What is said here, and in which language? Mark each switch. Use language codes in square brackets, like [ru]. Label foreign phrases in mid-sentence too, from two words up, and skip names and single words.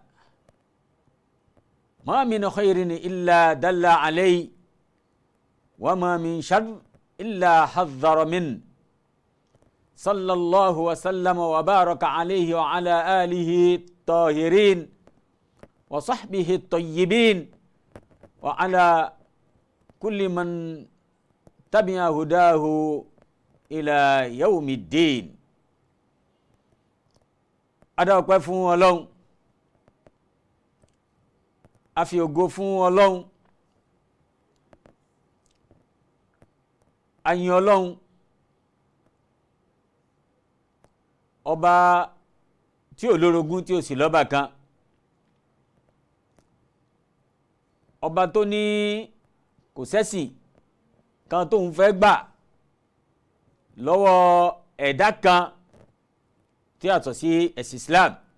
[ar] ما من خير إلا دل عليه وما من شر إلا حذر منه صلى الله وسلم وبارك عليه وعلى آله الطاهرين وصحبه الطيبين وعلى كل من تبع هداه إلى يوم الدين. [yo] Adáwọ̀pẹ́ fún Ọlọ́run, a fi ògo fún Ọlọ́run, a yìn Ọlọ́run, ọba tí ò lórogún tí ò sì lọ́bàkan, ọba tó ní kò sẹ́sìn kan tó ń fẹ́ gbà lọ́wọ́ ẹ̀dá kan tí a tọ̀ sí ẹ̀sìn Islam.